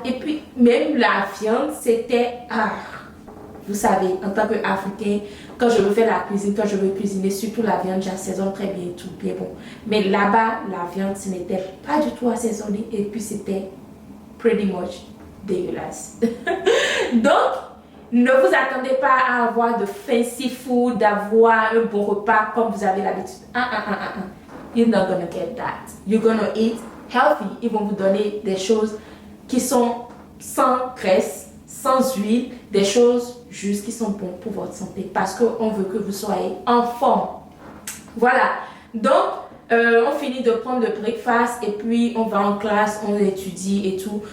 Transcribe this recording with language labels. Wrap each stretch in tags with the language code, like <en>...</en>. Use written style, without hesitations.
<fr>Et puis, même la viande, c'était... vous savez, en tant qu'Africain, quand je veux faire la cuisine, quand je veux cuisiner, surtout la viande, j'assaisonne très bien tout, bien bon. Mais là-bas, la viande, ce n'était pas du tout assaisonné. Et puis, c'était pretty much dégueulasse. Donc, ne vous attendez pas à avoir de fancy food, d'avoir un bon repas comme vous avez l'habitude.</fr> <en>You're not gonna get that. You're gonna eat healthy.</en> <fr>Ils vont vous donner des choses qui sont sans graisse, sans huile, des choses juste qui sont bonnes pour votre santé parce qu'on veut que vous soyez en forme. Voilà. Donc, on finit de prendre le breakfast et puis on va en classe, on étudie et tout.</fr>